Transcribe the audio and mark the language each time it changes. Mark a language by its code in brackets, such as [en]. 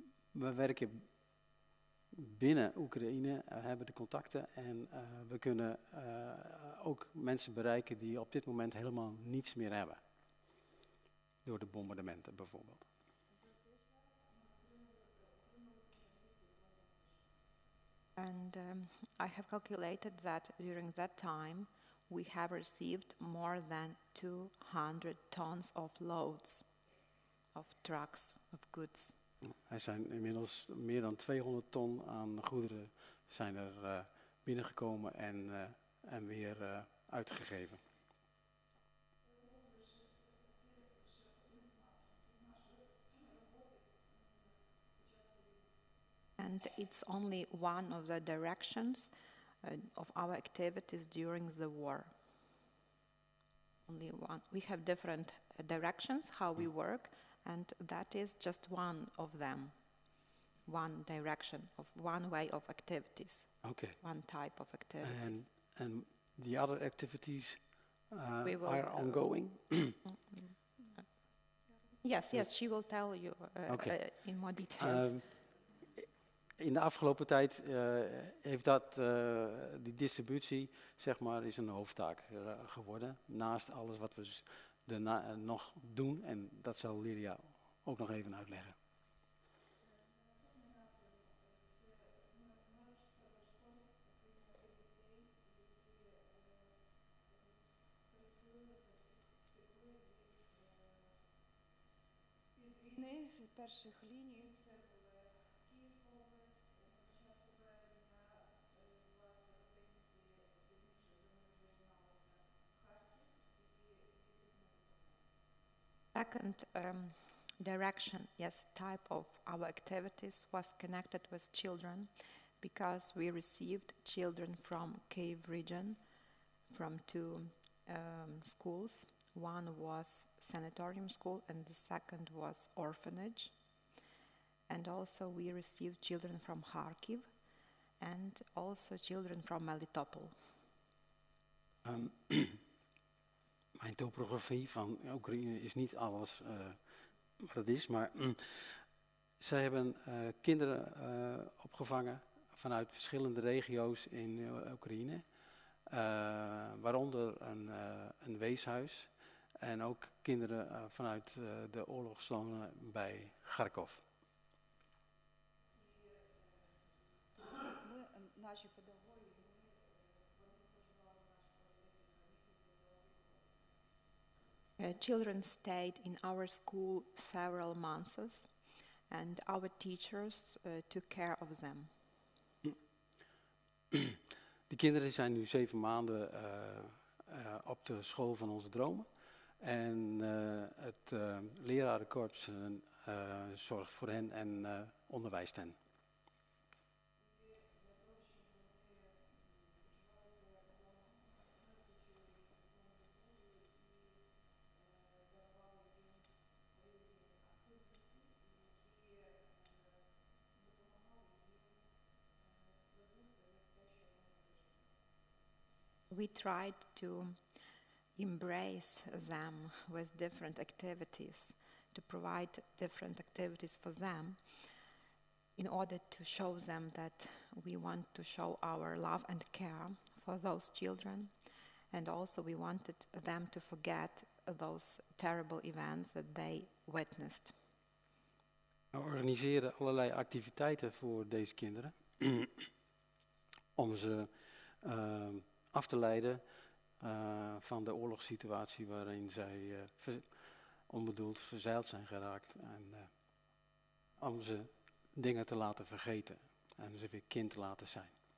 [nl] We werken binnen Oekraïne, hebben de contacten en we kunnen ook mensen bereiken die op dit moment helemaal niets meer hebben. Door de bombardementen bijvoorbeeld. [en] And I have calculated that during that time we have received more than 200 tons of loads of trucks, of goods. Er zijn inmiddels meer dan 200 ton aan goederen zijn er binnengekomen en weer uitgegeven. And it's only one of the directions of our activities during the war. Only one. We have different directions how we work, and that is just one of them. One direction of one way of activities. Okay. One type of activities. And the other activities We will, are ongoing? Yes, she will tell you in more details. [nl] In de afgelopen tijd heeft die distributie, zeg maar, is een hoofdtaak geworden. Naast alles wat we nog doen. En dat zal Lydia ook nog even uitleggen. [uk] Від перших ліній це були Київська область, на початку березня, власне, українці пізніше до них доєдналися Харків і [en] Second direction, type of our activities was connected with children, because we received children from Kyiv region from two schools. One was sanatorium school and the second was orphanage. And also we received children from Kharkiv and also children from Melitopol. [nl] Mijn topografie van Oekraïne is niet alles wat het is, maar zij hebben kinderen opgevangen vanuit verschillende regio's in Oekraïne, waaronder een weeshuis en ook kinderen vanuit de oorlogszone bij Kharkov. [uk] Наші педагоги, вони проживали в нас декілька місяців за опікувалися. [en] Children stayed in our school several months, and our teachers took care of them. [nl] Die kinderen zijn nu 7 maanden op de school van onze dromen. En het lerarenkorps zorgt voor hen en onderwijst hen. [en] We tried to embrace them with different activities, to provide different activities for them in order to show them that we want to show our love and care for those children, and also we wanted them to forget those terrible events that they witnessed. [nl] We organiseren allerlei activiteiten voor deze kinderen om ze af te leiden van de oorlogssituatie waarin zij onbedoeld verzeild zijn geraakt. En om ze dingen te laten vergeten en ze weer kind te laten zijn.